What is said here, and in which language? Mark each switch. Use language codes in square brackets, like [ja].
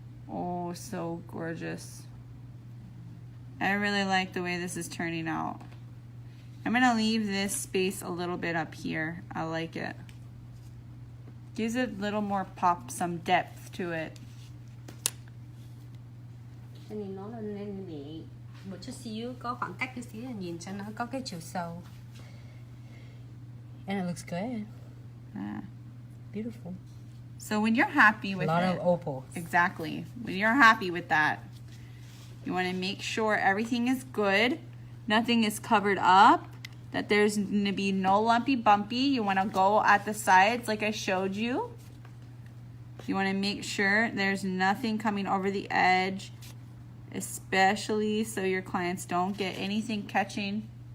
[en] Oh, so gorgeous. I really like the way this is turning out. I'm gonna leave this space a little bit up here. I like it. Gives it a little more pop, some depth to it. [vi] Cho nên nó nên bị một chút xíu, có khoảng cách chút xíu là nhìn cho nó có cái chiều sâu. [en] And it looks good. Beautiful. So when you're happy with a lot it, of opals. Exactly. When you're happy with that, you want to make sure everything is good, nothing is covered up, that there's going to be no lumpy bumpy. You want to go at the sides like I showed you. You want to make sure there's nothing coming over the edge, especially so your clients don't get anything catching.